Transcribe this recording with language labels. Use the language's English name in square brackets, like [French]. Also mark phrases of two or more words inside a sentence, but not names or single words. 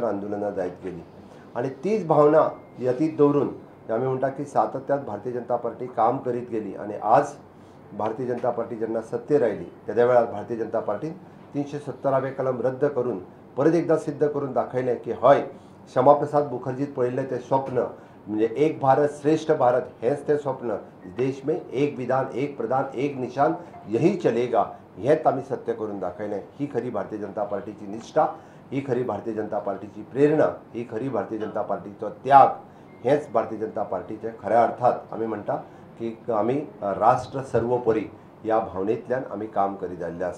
[Konkani] आंदोलनां जायत गेली आणि तीच भावना यतीत दवरून आमी म्हणटा की सातत्यात भारतीय जनता पार्टी काम करीत गेली आणि आज भारतीय जनता पार्टी जेन्ना सत्तेर आयली त्या वेळार भारतीय जनता पार्टीन 370वे कलम रद्द करून परत एकदा सिद्ध करून दाखयलें की हय श्यामाप्रसाद मुखर्जीत पळयल्लें तें स्वप्न म्हणजे एक भारत श्रेष्ठ भारत हेच ते स्वप्न [Hindi] देश में एक विधान एक प्रधान एक निशान यही चलेगा [Konkani] हेच आम्ही सत्य करून दाखयलें. ही खरी भारतीय जनता पार्टीची निष्ठा, ही खरी भारतीय जनता पार्टीची प्रेरणा, ही खरी भारतीय जनता पार्टीचो त्याग हेच भारतीय जनता पार्टीचे खऱ्या अर्थात आमी म्हणटा की आमी राष्ट्र सर्वोपरी ह्या भावनेंतल्यान आमी काम करीत आयिल्ले आसा.